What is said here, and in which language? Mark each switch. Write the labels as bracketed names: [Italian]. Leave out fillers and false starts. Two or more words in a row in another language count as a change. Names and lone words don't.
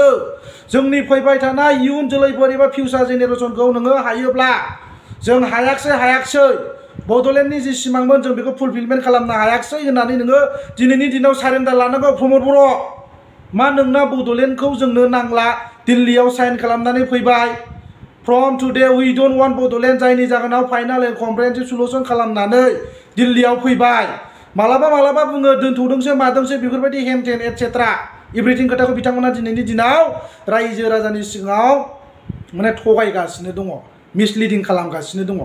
[Bodo] जोंनि फैबाय थानाय इयुन जोलैफोर एबा [English] future generation [Bodo] नोङो हायोब्ला, जों हायाखसै बड'लेण्डनि जि सिमांमोन जों बेखौ फुलफिलमेन्ट खालामनो हायाखसै होननानै नोङो दिनैनि दिनाव सारेन्डार लानांगौ। प्रमद बर' मा नोंना बड'लेण्डखौ जोंनो नांला, दिल्लीयाव साइन खालामनानै फैबाय [English] from today we don't want Bodoland, [Bodo] जायनि जाहोनाव [English] final and comprehensive solution [Bodo] खालामनानै दिल्लीयाव फैबाय। मालाबा बुङो दोनथ'दोंसो मादोंसो बेफोरबायदि हेन टेन [English] etcetera everything [Bodo] खोथाखौ बिथांमोना दिनैनि दिनाव रायजो राजानि सिगाङाव माने थगायगासिनो दङ, मिसलिडिं खालामगासिनो दङ।